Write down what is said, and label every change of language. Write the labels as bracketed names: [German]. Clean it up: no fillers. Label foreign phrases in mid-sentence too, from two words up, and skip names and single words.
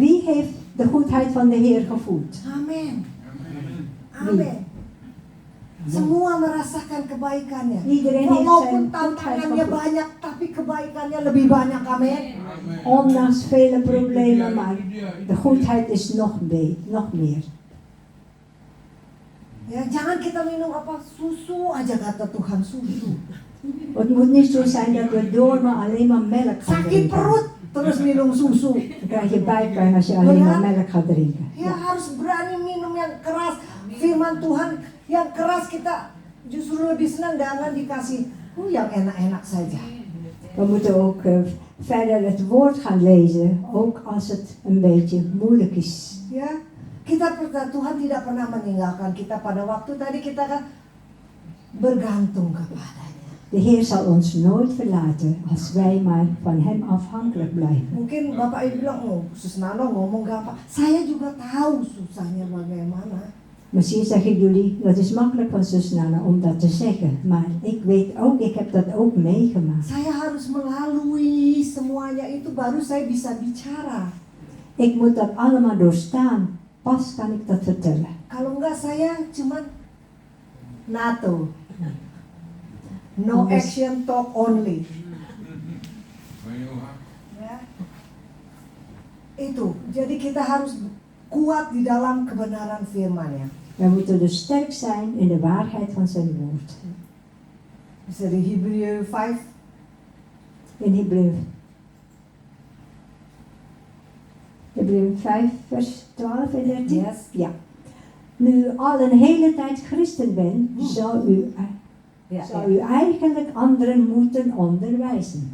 [Dutch] Wie heeft de goedheid van de Heer gevoeld? [Indonesian] Amin. Amin. Semua merasakan kebaikannya. [Dutch] Iedereen heeft [Indonesian] Walaupun [Dutch] zijn goedheid [Indonesian] tantangannya [Dutch] gevoeld. [Indonesian] banyak, tapi kebaikannya lebih banyak. Amin. [Dutch] Ondanks vele problemen, maar de goedheid is nog meer. [Indonesian] Ya, jangan kita minum apa susu aja kata Tuhan, susu. [Dutch] Het moet niet zo zijn dat we door maar alleen maar melk gaan [Indonesian] Sakit [Dutch] drinken. [Indonesian] perut terus minum susu. [Dutch] Dan krijg je buikpijn als je alleen maar melk gaat drinken. [Indonesian] Ya harus berani minum yang keras. Firman Tuhan yang keras kita justru lebih senang dengan dikasih yang enak-enak saja. [Dutch] We moeten ook verder het woord gaan lezen, ook als het een beetje moeilijk is. [Indonesian] Ya, Tuhan tidak pernah meninggalkan kita pada waktu tadi kita kan bergantung kepadanya. [Dutch] De Heer zal ons nooit verlaten als wij maar van Hem afhankelijk blijven. [Indonesian] Mungkin Bapak Ibu bilang, oh Sus Nano ngomong gampang. Saya juga tahu susahnya bagaimana. [Dutch] Misschien zeggen jullie, dat is makkelijk van zus Nana om dat te zeggen. Maar ik weet ook, ik heb dat ook meegemaakt. [Indonesian] Saya harus melalui semuanya itu baru saya bisa bicara. [Dutch] Ik moet dat allemaal doorstaan. Pas kan ik dat vertellen. [Indonesian] Kalau enggak saya cuman NATO. [English] No action, talk only. [Indonesian] Ya. Itu, jadi kita harus kuat di dalam kebenaran firman-Nya. [Dutch] Wij moeten dus sterk zijn in de waarheid van zijn woord. [Indonesian] Bisa di Hebreeën 5. [Dutch] In Hebreeën 5 vers 12 en 13. [English] Yes. [Dutch] Ja. Nu u al een hele tijd christen bent, zou u eigenlijk anderen moeten onderwijzen.